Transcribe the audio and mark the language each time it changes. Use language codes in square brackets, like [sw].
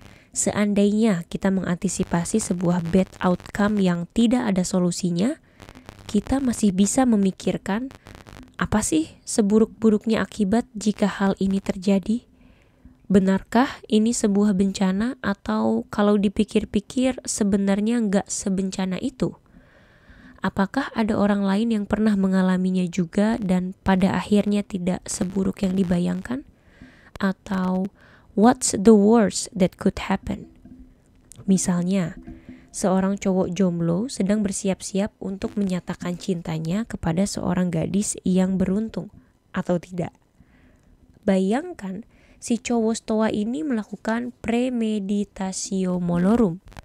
[id] Seandainya kita mengantisipasi sebuah [en] bad outcome [id] yang tidak ada solusinya, kita masih bisa memikirkan, apa sih seburuk-buruknya akibat jika hal ini terjadi? Benarkah ini sebuah bencana atau kalau dipikir-pikir sebenarnya nggak sebencana itu? Apakah ada orang lain yang pernah mengalaminya juga dan pada akhirnya tidak seburuk yang dibayangkan? Atau [en] what's the worst that could happen? [id] Misalnya, seorang cowok jomblo sedang bersiap-siap untuk menyatakan cintanya kepada seorang gadis yang beruntung, atau tidak. Bayangkan, si cowok stoa ini melakukan premeditatio malorum.